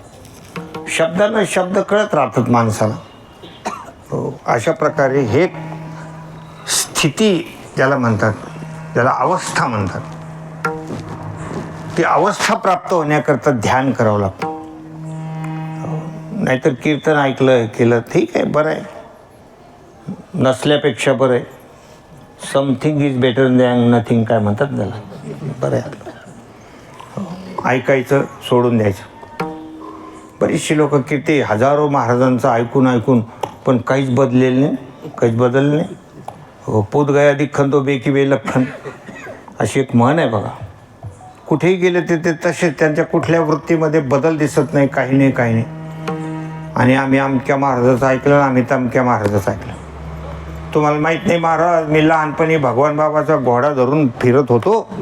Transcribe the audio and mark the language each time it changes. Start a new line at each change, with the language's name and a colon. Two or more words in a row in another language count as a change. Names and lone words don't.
Marathi: शब्दानं शब्द कळत राहतात माणसाला. हो, अशा प्रकारे हे स्थिती ज्याला म्हणतात, ज्याला अवस्था म्हणतात, ती अवस्था प्राप्त होण्याकरता ध्यान करावं लागतं. नाहीतर कीर्तन ऐकलं केलं ठीक आहे, बरं आहे, नसल्यापेक्षा बरं आहे.
English: something is better than nothing
Marathi: काय म्हणतात त्याला, बरं आहे आपलं. ऐकायचं सोडून द्यायचं. बरीचशी लोक किती हजारो महाराजांचं ऐकून पण काहीच बदलेलं नाही, काहीच बदललं नाही. हो,
Hindi: पोत गया दिख्खन तो बेकी बे लख्खन
Marathi: अशी एक म्हण आहे बघा. कुठेही गेले ते तसेच, त्यांच्या कुठल्या वृत्तीमध्ये बदल दिसत नाही, काही नाही. आणि आम्ही अमक्या महाराजाचं ऐकलं, आम्ही तमक्या महाराजाचं ऐकलं. तुम्हाला माहीत नाही महाराज, मी लहानपणी भगवान बाबाचा घोडा धरून फिरत होतो.